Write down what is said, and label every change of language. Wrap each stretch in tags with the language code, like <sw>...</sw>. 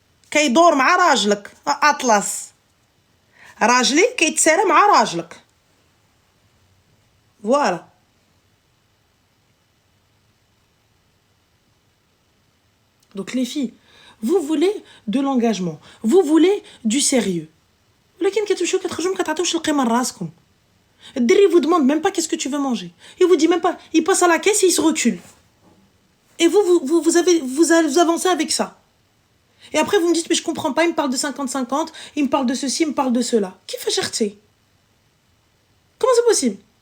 <ar>كيدور مع راجلك. أطلس. راجلي كيتسارى مع راجلك.</ar> <fr>Voilà. Donc les filles, vous voulez de l'engagement, vous voulez du sérieux.</fr> <ar>ولكن كتمشيو كتخرجوا ما كتعطيوش القيمه لراسكم. الدري</ar> <fr>vous demande même pas qu'est-ce que tu veux manger. Il vous dit même pas, il passe à la caisse et il se recule. Et vous avancez avec ça. Et après vous me dites mais je comprends pas, il me parle de 50-50, il me parle de ceci, il me parle de cela. Qui fait chercher? Comment c'est possible?</fr>